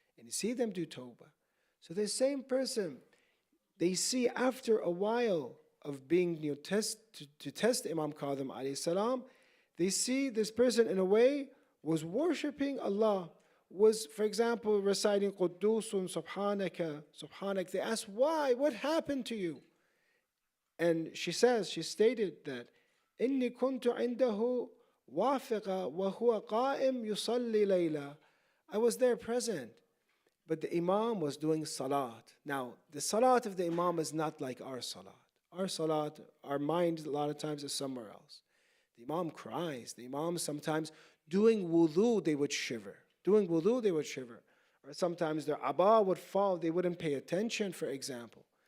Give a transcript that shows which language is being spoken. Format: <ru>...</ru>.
<en>And you see them do tawbah. So the same person, they see after a while of being to test Imam Kadum alayhi salam, they see this person in a way was worshipping Allah, was, for example, reciting Quddusun Subhanaka, Subhanak. They asked, why? What happened to you? And she stated that,</en> <ar>إِنِّي كُنْتُ عِنْدَهُ وَافِقًا وَهُوَ قَائِمْ يُصَلِّي لَيْلًا.</ar> <en>I was there present, but the Imam was doing salat. Now, the salat of the Imam is not like our salat. Our salat, our mind a lot of times is somewhere else. The Imam cries. The Imam sometimes doing wudu, they would shiver. Doing wudu, they would shiver. Or sometimes their abba would fall, they wouldn't pay attention, for example.</en>